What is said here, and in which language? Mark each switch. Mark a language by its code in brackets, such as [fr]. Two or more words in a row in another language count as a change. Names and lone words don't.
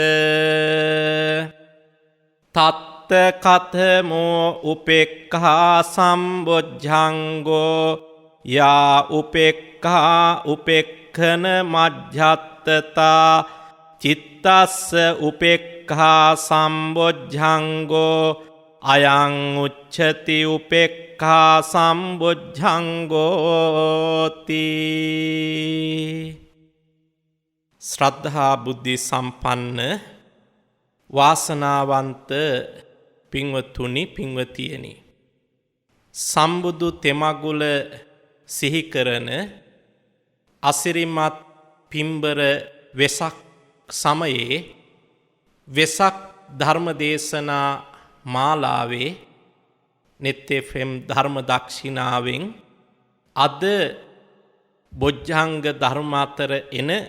[pi] තත්ත කතමෝ උපෙක්ඛා සම්බොජ්ජංගෝ යා උපෙක්ඛා උපෙක්ඛන මජ්ජත්තතා චිත්තස්ස උපෙක්ඛා සම්බොජ්ජංගෝ අයං උච්චති උපෙක්ඛා සම්බොජ්ජංගෝති. [si] ශ්‍රද්ධා බුද්ධි සම්පන්න වාසනාවන්ත පින්වතුනි පින්වතියනි, සම්බුදු තෙමගුල සිහි කරන අසිරිමත් පින්බර වෙසක් සමයේ වෙසක් ධර්ම දේශනා මාලාවේ net fm ධර්ම දක්ෂිනාවෙන් අද බොජ්ජංග ධර්ම අතර එන